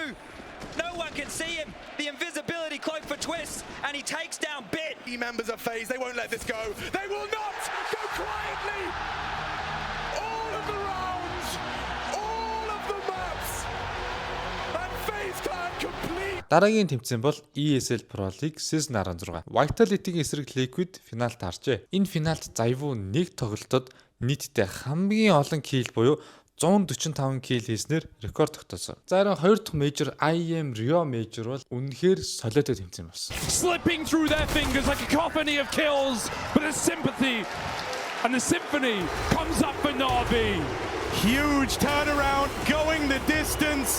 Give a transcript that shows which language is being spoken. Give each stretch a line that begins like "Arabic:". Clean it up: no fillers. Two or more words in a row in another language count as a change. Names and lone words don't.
English: No one can see him. The invisibility cloak for Twist, and he takes down Bit. Team members of FaZe, they won't let this go. They will not go quietly. All of the rounds, all of the maps, and FaZe Clan complete.
Mongolian: Дараагийн тэмцээн бол ESL Pro League Season 16. Vitality-ийн эсрэг Liquid финалд харжээ. Энэ финалд Zayvu нэг тоглолтод нийтдээ хамгийн олон kill буюу 145 kill хийснээр рекорд тогтоосон. За харин 2 дахь major IEM Rio major бол үнэхээр солиотой тэмцээн болсон.
English: Slipping through their fingers like a cacophony of kills, but a sympathy and the symphony comes up for Na'Vi. Huge turnaround, going the distance.